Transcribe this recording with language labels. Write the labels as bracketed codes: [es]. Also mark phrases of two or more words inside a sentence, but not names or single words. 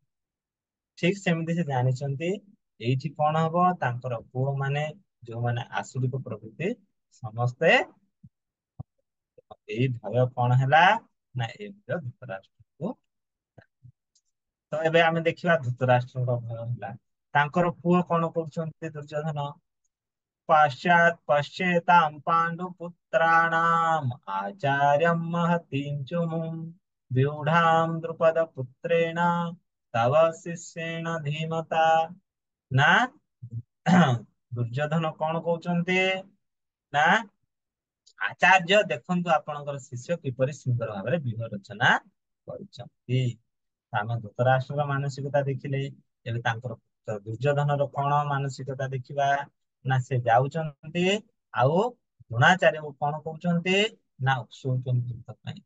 [or] ଠିକ ସେମିତି ସେ ଜାଣିଛନ୍ତି ଏଇଠି କଣ ହବ, ତାଙ୍କର ପୁଅ ମାନେ ଯୋଉମାନେ ଆସୁରିକ ପ୍ରଭୃତି ସମସ୍ତେ। ଏଇ ଭୟ କଣ ହେଲା ନା ଏ ଭୟ ଧୃତରାଷ୍ଟ୍ରକୁ। ତ ଏବେ ଆମେ ଦେଖିବା ଧୃତରାଷ୍ଟ୍ରଙ୍କ ଭୟ ହେଲା, ତାଙ୍କର ପୁଅ କଣ କରୁଛନ୍ତି ଦୁର୍ଯ୍ୟୋଧନ, [sa] पश्चात् पश्येतां पाण्डुपुत्राणाम् आचार्यं महतीं च मुं व्यूढां द्रुपदपुत्रेण तव शिष्येण धीमता। [or] ନା ଦୁର୍ଯ୍ୟୋଧନ କଣ କହୁଛନ୍ତି ନା ଆଚାର୍ଯ୍ୟ ଦେଖନ୍ତୁ ଆପଣଙ୍କର ଶିଷ୍ୟ କିପରି ସୁନ୍ଦର ଭାବରେ ବ୍ୟୁହ ରଚନା କରିଛନ୍ତି। ଆମେ ଧୃତରାଷ୍ଟ୍ରର ମାନସିକତା ଦେଖିଲେ, ଏବେ ତାଙ୍କର ପୁତ୍ର ଦୁର୍ଯ୍ୟୋଧନର କଣ ମାନସିକତା ଦେଖିବା ନା ସେ ଯାଉଛନ୍ତି ଆଉ ଦ୍ରୋଣାଚାର୍ଯ୍ୟଙ୍କୁ କଣ କହୁଛନ୍ତି ନା ଉସ୍କଉଛନ୍ତି ଯୁଦ୍ଧ ପାଇଁ।